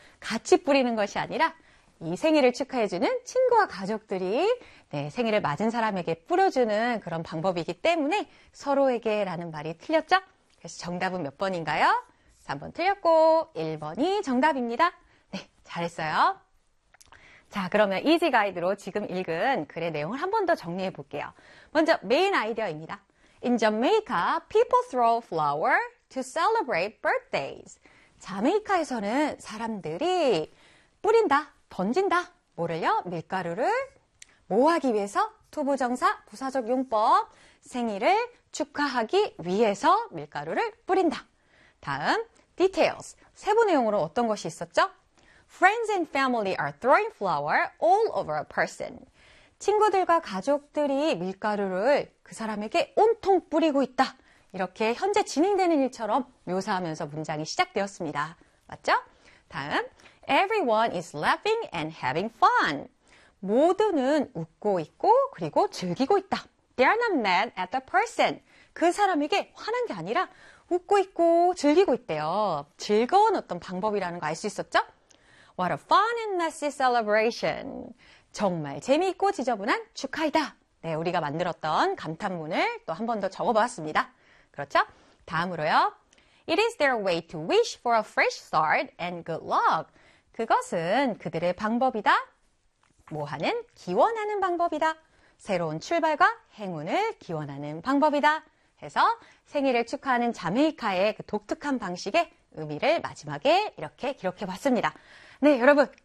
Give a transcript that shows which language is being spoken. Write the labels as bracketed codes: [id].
[ko] 같이 뿌리는 것이 아니라 이 생일을 축하해주는 친구와 가족들이 네, 생일을 맞은 사람에게 뿌려주는 그런 방법이기 때문에 서로에게라는 말이 틀렸죠? 그래서 정답은 몇 번인가요? 3번 틀렸고 1번이 정답입니다. 네, 잘했어요. 자, 그러면 이지 가이드로 지금 읽은 글의 내용을 한 번 더 정리해 볼게요. 먼저 메인 아이디어입니다. [en] In Jamaica, people throw flower to celebrate birthdays. [ko] 자메이카에서는 사람들이 뿌린다, 던진다. 뭐를요? 밀가루를 모아기 위해서 투부정사, 부사적 용법, 생일을 축하하기 위해서 밀가루를 뿌린다. 다음, details. 세부 내용으로 어떤 것이 있었죠? [en] Friends and family are throwing flour all over a person. [ko] 친구들과 가족들이 밀가루를 그 사람에게 온통 뿌리고 있다. 이렇게 현재 진행되는 일처럼 묘사하면서 문장이 시작되었습니다. 맞죠? 다음, [en] everyone is laughing and having fun. [ko] 모두는 웃고 있고 그리고 즐기고 있다. [en] They are not mad at the person. [ko] 그 사람에게 화난 게 아니라 웃고 있고 즐기고 있대요. 즐거운 어떤 방법이라는 거 알 수 있었죠? [en] What a fun and messy celebration. [ko] 정말 재미있고 지저분한 축하이다. 네, 우리가 만들었던 감탄문을 또 한 번 더 적어보았습니다. 그렇죠? 다음으로요. [en] It is their way to wish for a fresh start and good luck. [ko] 그것은 그들의 방법이다. 뭐하는? 기원하는 방법이다. 새로운 출발과 행운을 기원하는 방법이다. 해서 생일을 축하하는 자메이카의 그 독특한 방식의 의미를 마지막에 이렇게 기록해봤습니다. 네, 여러분.